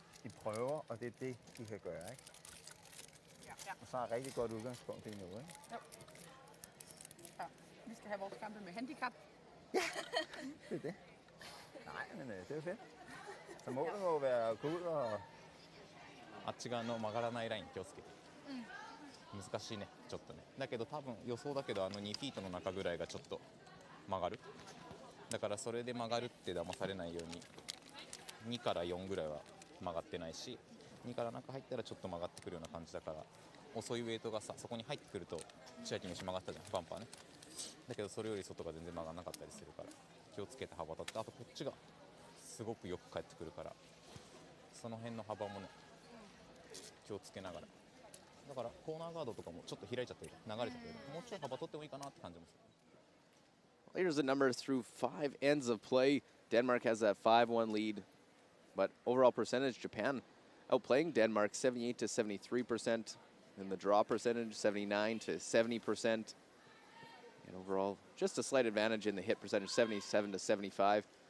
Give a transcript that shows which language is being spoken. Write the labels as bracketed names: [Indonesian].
[Danish] I prøver, og det er det, I kan gøre, ikke? Og så er rigtig godt udgangspunkt lige nu, ikke? Jo. Ja, vi skal have vores kampe med handicap. Ja, det er det. Nej, men det er jo fedt. Så målet må være at gå ud og... [Japanese] あっち側の曲がらないライン気をつけて、難しいね、ちょっとね。だけど多分予想だけど2フィートの中ぐらいがちょっと曲がる。だからそれで曲がるって騙されないように2から4ぐらいは曲がってないし、2から中入ったらちょっと曲がってくるような感じだから、遅いウェイトがさそこに入ってくると千秋に曲がったじゃん、バンパーね。だけどそれより外が全然曲がらなかったりするから気をつけて幅立って、あとこっちがすごくよく返ってくるから、その辺の幅もね気をつけながら。だからコーナーガードとかもちょっと開いちゃってる、流れちゃってる、もうちょい幅取ってもいいかなって感じもする。 [English] Here's the numbers through 5 ends of play. Denmark has that 5-1 lead, but overall percentage, Japan outplaying Denmark 78 to 73%, and the draw percentage 79 to 70%. And overall, just a slight advantage in the hit percentage, 77 to 75.